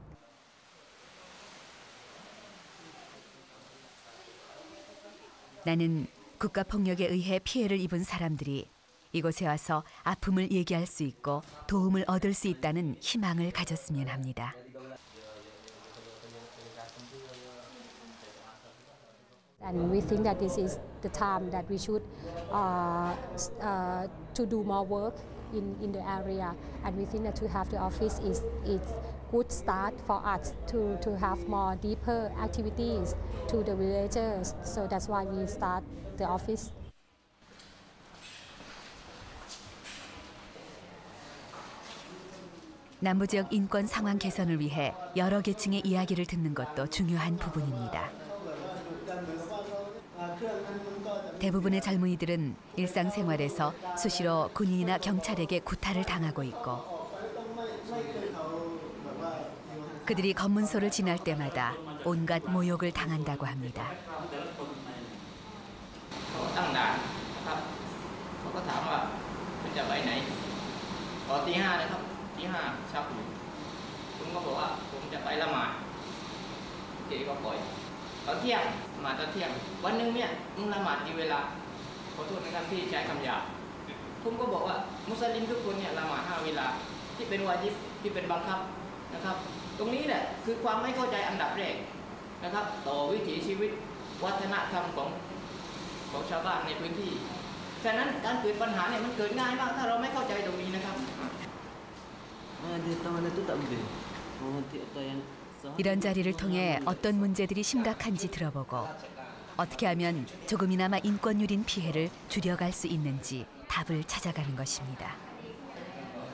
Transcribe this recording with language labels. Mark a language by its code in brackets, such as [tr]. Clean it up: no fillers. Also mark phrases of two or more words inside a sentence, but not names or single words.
[ko] 나는 국가폭력에 의해 피해를 입은 사람들이 이곳에 와서 아픔을 얘기할 수 있고 도움을 얻을 수 있다는 희망을 가졌으면 합니다. [en] And we think that this is the time that we should to do more work in the area. And we think that to have the office is good start for us to have more deeper activities to the villagers. So that's why we start the office. [ko] 남부지역 인권 상황 개선을 위해 여러 계층의 이야기를 듣는 것도 중요한 부분입니다. 대부분의 젊은이들은 일상생활에서 수시로 군인이나 경찰에게 구타를 당하고 있고 그들이 검문소를 지날 때마다 온갖 모욕을 당한다고 합니다. [th] ตั้งด่านนะครับเขาก็ถามว่าคุณจะไปไหนตอนตี 5นะครับตี 5เช้าคุณก็บอกว่าผมจะไปละหมาดทีก็ ปล่อยตอนเที่ยงมาตอนเที่ยงวันนึงเนี่ยมึงละหมาดกี่เวลาขอโทษนะครับที่ใช้คำหยาบผมก็บอกว่ามุสลิมทุกคนเนี่ยละหมาด5 เวลาที่เป็นวาญิบที่เป็นบังคับนะครับตรงนี้แหละคือความไม่เข้าใจอันดับแรกนะครับต่อวิถีชีวิตวัฒนธรรมของชาวบ้านในพื้นที่ฉะนั้นการเกิดปัญหาเนี่ยมันเกิดง่ายมากถ้าเราไม่เข้าใจตรงนี้นะครับ [ko] 이런 자리를 통해 어떤 문제들이 심각한지 들어보고 어떻게 하면 조금이나마 인권 유린 피해를 줄여갈 수 있는지 답을 찾아가는 것입니다.